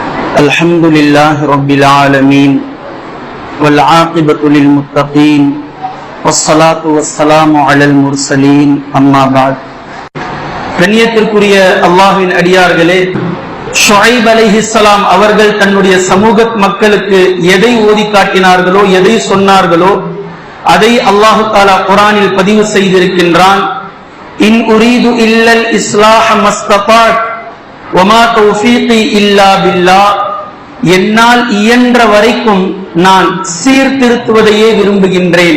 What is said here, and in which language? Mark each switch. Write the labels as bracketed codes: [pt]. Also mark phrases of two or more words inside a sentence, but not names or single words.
[ar] الحمد لله رب العالمين والعاقبة للمتقين والصلاة والسلام على المرسلين أما بعد. [ta] கண்ணியத்திற்குரிய அல்லாஹ்வின் அடியார்களே, ஷுஐப் அலைஹிஸ்ஸலாம் அவர்கள் தன்னுடைய சமூக மக்களுக்கு எதை ஓதி காட்டினார்களோ, எதை சொன்னார்களோ அதை [ar] الله تعالى [ta] குர்ஆனில் பதிவு செய்திருக்கின்றான். [ar] إن أريد إلا الإصلاح ما استطعت وما توفيقي إلا بالله, [ta] என்னால் இயன்ற வரைக்கும் நான் சீர்திருத்துவதையே விரும்புகின்றேன்.